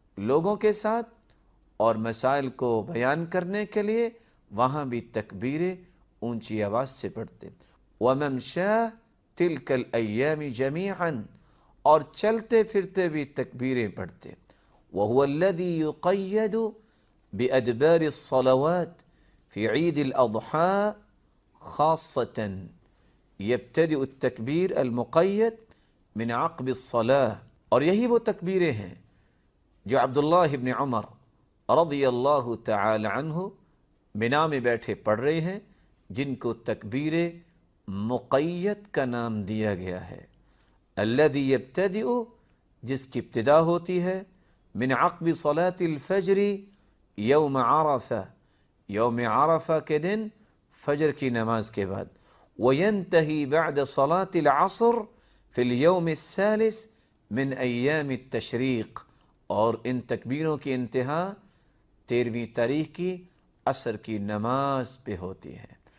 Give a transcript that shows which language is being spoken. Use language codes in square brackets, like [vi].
[ur] لوگوں کے ساتھ اور مسائل کو بیان کرنے کے لیے، وہاں بھی تکبیریں اونچی آواز سے پڑھتے۔ [ar] وَمَمْشَاهِ تِلْكَ الْأَيَّامِ جَمِيعًا، [ur] اور چلتے پھرتے بھی تکبیریں پڑھتے۔ [ar] وَهُوَ الَّذِي يُقَيَّدُ بِأَدْبَارِ الصَّلَوَاتِ، في عيد الأضحى خاصة يبتدئ التكبير المقيد من عقب الصلاة. [ur] اور یہی وہ تکبیریں ہیں جو عبداللہ ابن عمر رضی اللہ تعالی عنہ منا میں بیٹھے پڑھ رہے ہیں، جن کو تکبیر مقید کا نام دیا گیا ہے. [ar] الذي يبتدئ، [ur] جس کی ابتدا ہوتی ہے، [ar] من عقب صلاة الفجر یوم عرفہ، [ur] یوم عرفہ کے دن فجر کی نماز کے بعد، [ar] وینتہی بعد صلاة العصر فی اليوم الثالث من ایام التشریق، [ur] اور ان تکبیروں کی انتہا 13ویں تاریخ کی عصر کی نماز پہ ہوتی ہے.